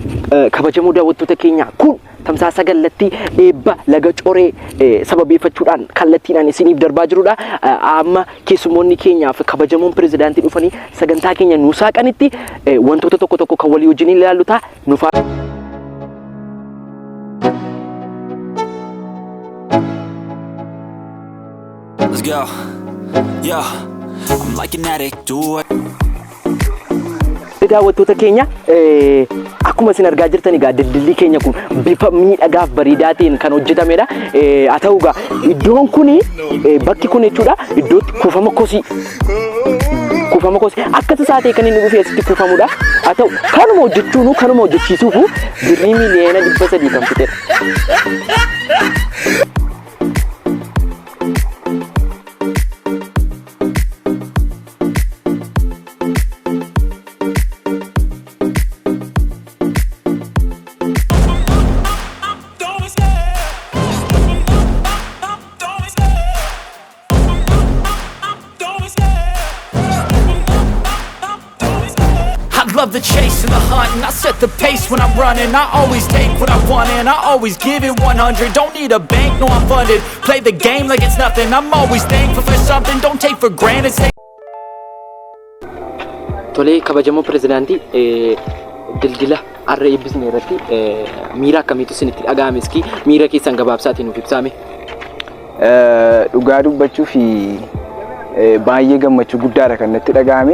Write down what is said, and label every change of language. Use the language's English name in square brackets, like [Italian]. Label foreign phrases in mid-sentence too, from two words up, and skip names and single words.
[Oromo] kabajamoo daawwattoota keenya kun tamsaasa gallattii eebba laga coree sababeeffachuudhaan kallattiidhaan isiniif darbaa jirudha. Amma keessummoonni keenyaaf kabajamoon pirezidaantii dhufanii sagantaa keenya nu saaqanitti wantoota tokko tokko kan walii wajjin ilaallu ta'a. [English] Let's go. Yeah, I'm like an addict, do it. [Oromo] Daawwattoota keenya akkuma isin argaa jirtan egaa dildilli keenya kun bifa miidhagaaf bareedaa ta'een kan hojjetamedha. Haa ta'u egaa iddoon kun bakki kun jechuudha iddootti kuufama kosii akkasa isaatee kan inni dhufee asitti kuufamudha. Haa ta'u kanuma hojjechuun kanuma hojjechiisuuf birrii miliyoona 300 kan fixedha. [English] Love the chase and the hunt, and I set the pace when I'm running. I always take what I want and I always give it 100. Don't need a bank, no I'm funded. Play the game like it's nothing. I'm always thankful for something. Don't take for granted. [Oromo] Tole kabajamoo pirezidaantii dildila arra eebbisne irratti miira akkamiitu isinitti dhaga'ame iski miira keessan gabaabsaatiin nuuf ibsaame. Dhugaa dubbachuu fi baay'ee gammachuu guddaadha kan natti dhaga'ame.